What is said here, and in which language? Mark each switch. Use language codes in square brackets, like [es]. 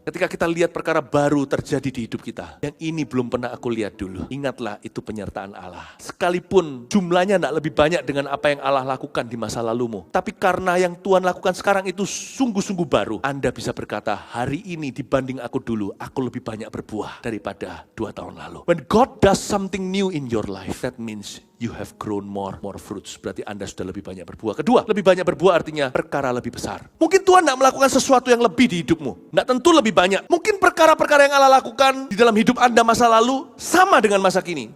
[id] Ketika kita lihat perkara baru terjadi di hidup kita, yang ini belum pernah aku lihat dulu. Ingatlah, itu penyertaan Allah. Sekalipun jumlahnya tidak lebih banyak dengan apa yang Allah lakukan di masa lalumu, tapi karena yang Tuhan lakukan sekarang itu sungguh-sungguh baru, Anda bisa berkata, hari ini dibanding aku dulu, aku lebih banyak berbuah daripada 2 tahun lalu. [en] When God does something new in your life, that means you have grown more fruits. [id] Berarti Anda sudah lebih banyak berbuah. Kedua, lebih banyak berbuah artinya perkara lebih besar. Mungkin Tuhan tidak melakukan sesuatu yang lebih di hidupmu. Tidak tentu lebih banyak. Mungkin perkara-perkara yang Allah lakukan di dalam hidup Anda masa lalu sama dengan masa kini.